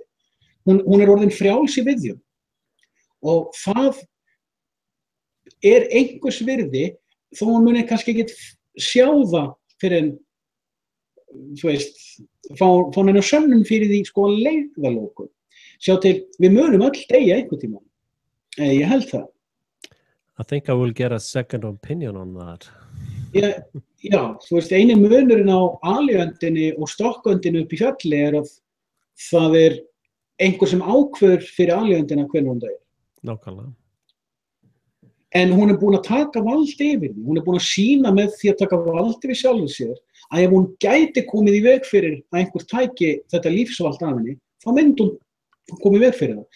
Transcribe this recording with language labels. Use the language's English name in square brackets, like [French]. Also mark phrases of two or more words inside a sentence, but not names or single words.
[Icelandic] Hún er orðin frjáls í viðjum og það er einhvers virði þó hún muni kannski ekki sjá það fyrir en, þú veist, fá henni sönnun fyrir því sko að leiðalóku. Sjá til, við munum öll deyja einhvern tíma. Ég held það. [English] I think I will get a second opinion on that. [Icelandic] Já, þú veist, eini munurinn á aleigendinni og stokköndinni upp í fjalli er að það er einhver sem ákveður fyrir aleigendina hvernig hún deyr. Nákvæmlega. En hún er búin að taka vald yfir því. Hún er búin að sýna með því að taka vald yfir sjálfur sér að ef hún gæti komið í veg fyrir að einhver tæki þetta lífsvald af henni, þá myndi hún komið í veg fyrir það.